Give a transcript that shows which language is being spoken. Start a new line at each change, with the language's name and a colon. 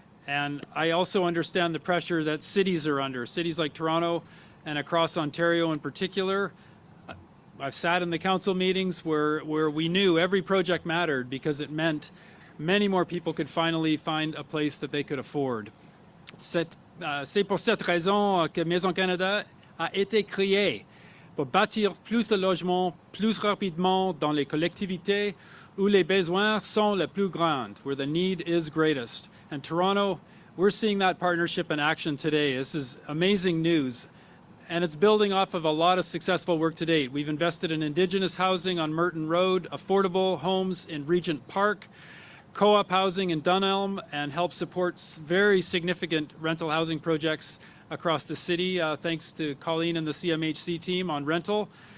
English: And I also understand the pressure that cities are under, cities like Toronto and across Ontario in particular. I've sat in the council meetings where we knew every project mattered because it meant many more people could finally find a place that they could afford.
French: C'est pour cette raison que Maison Canada a été créée pour bâtir plus de logements plus rapidement dans les collectivités où les besoins sont les plus grands,
English: where the need is greatest. And Toronto, we're seeing that partnership in action today. This is amazing news. And it's building off of a lot of successful work to date. We've invested in Indigenous housing on Merton Road, affordable homes in Regent Park, co-op housing in Dunelm, and help support very significant rental housing projects across the city, thanks to Colleen and the CMHC team on rental.